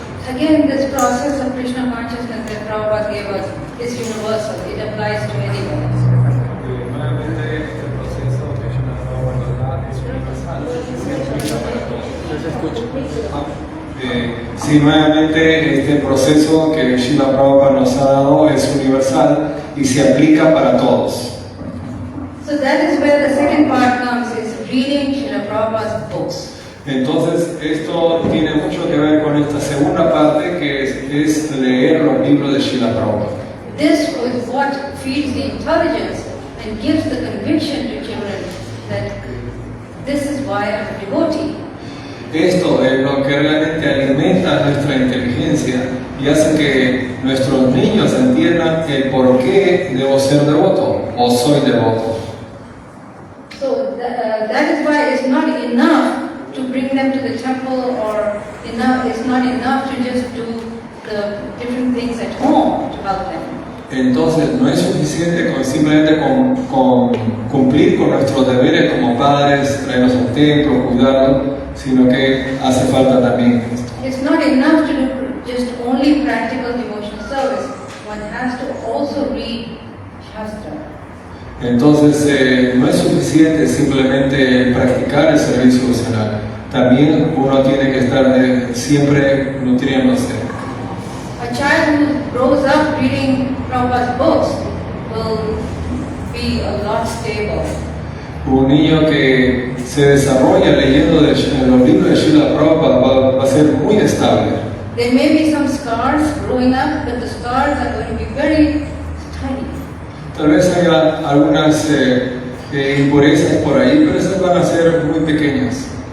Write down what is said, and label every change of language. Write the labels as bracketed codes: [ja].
[en] Again, this process of Krishna consciousness that Prabhupada gave us is universal. It applies to anyone. [es] Nuevamente, este proceso que yo me acabo de hablar es universal, se aplica para todos. Sí, nuevamente este proceso que Srila Prabhupada nos ha dado es universal y se aplica para todos. [en] So that is where the second part comes, is reading Srila Prabhupada's books. [es] Entonces, esto tiene mucho que ver con esta segunda parte que es leer los libros de Srila Prabhupada. [en] This is what feeds the intelligence and gives the conviction to children that this is why I'm a devotee. [es] Esto es lo que realmente alimenta nuestra inteligencia y hace que nuestros niños entiendan el por qué debo ser devoto o soy devoto. [en] So that is why it's not enough to bring them to the temple, or it's not enough to just do the different things at home to help them. [es] Entonces no es suficiente con simplemente con cumplir con nuestros deberes como padres, traerlos al templo, cuidarlos, sino que hace falta también esto. [en] It's not enough to do just only practical devotional service. One has to also read Shastra. [es] Entonces no es suficiente simplemente practicar el servicio devocional. También uno tiene que estar siempre nutriéndose. [en] A child who grows up reading Prabhupada's books will be a lot stable. [es] Un niño que se desarrolla leyendo los libros de Srila Prabhupada va a ser muy estable. [en] There may be some scars growing up, but the scars are going to be very tiny. [es] Tal vez haya algunas impurezas por ahí, pero esas van a ser muy pequeñas.